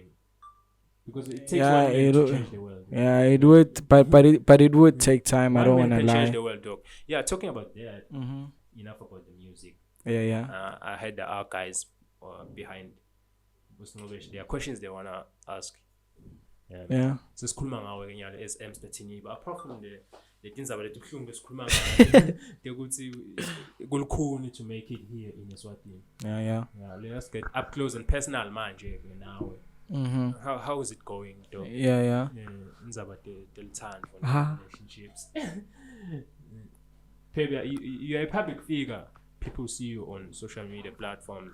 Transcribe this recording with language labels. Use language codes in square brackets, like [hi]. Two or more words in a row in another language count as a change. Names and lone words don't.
[en] Because it takes 1 minute to change the world. Yeah, it would, but it would take time. I don't want to lie. Change the world, Doc. Yeah, talking about that. Enough about the music. Yeah. I had the archives behind. There are questions they wanna ask. Yeah. [ss] So sikhuluma ngawe nyalo as EMSTAR TEANIBA. [en] Apart from the things about the [ss] kuhlungu besikhuluma ngayo, ukuthi kulukhuni [en] to make it here in Eswatini. Yeah. Let's get up close and personal manje now. How is it going, though? Yeah. Nzaba deltan for relationships. Maybe you're a public figure. People see you on social media platforms.